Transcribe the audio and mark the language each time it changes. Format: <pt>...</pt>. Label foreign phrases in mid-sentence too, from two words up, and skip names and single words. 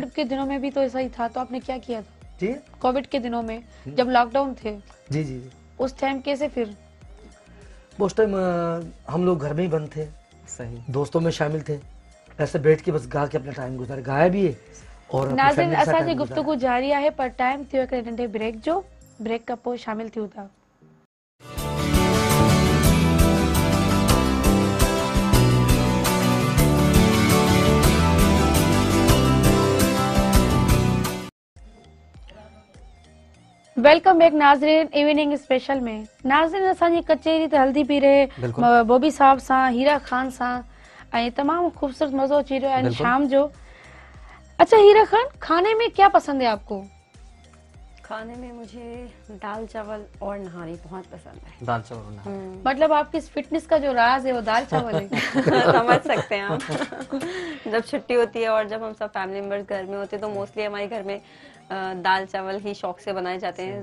<hi>कोविड के दिनों में भी तो ऐसा ही था, तो आपने क्या किया था? जी कोविड के दिनों में जब लॉकडाउन थे, जी जी जी, उस टाइम कैसे फिर? उस टाइम हम लोग घर में ही बंद थे, सही, दोस्तों में शामिल थे, ऐसे बैठ के बस गा के अपना टाइम गुजारा, गाया भी है और अपनी नाज़रीन, family के साथ असांजी time गुजारा।</hi> <sd>गुफ्तगू जारी आहे, पर टाइम थियो हिकिड़े नंढे ब्रेक जो। ब्रेक खां पोइ शामिल थियूं था।</sd> <en>welcome back</en> <sd>नाज़रीन, इवनिंग स्पेशल में। नाज़रीन, असांजी कचेरी त हल्दी पई रहे बिल्कुल। बॉबी साहब सां, हीरा खान सां, ऐं तमामु खूबसूरत मज़ो अची रहियो आहे बिल्कुल। शाम जो।</sd> <hi>अच्छा हीरा खान, खाने में क्या पसंद है आपको? खाने में मुझे दाल चावल और नहारी बहुत पसंद है। दाल चावल बनाना। मतलब आपकी इस फिटनेस का जो राज है वो दाल चावल है। समझ सकते हैं आप। जब छुट्टी होती है और जब हम सब</hi> <en>family members</en> <hi>घर में होते हैं तो मोस्टली हमारे घर में दाल चावल ही शौक से बनाए जाते हैं।</hi>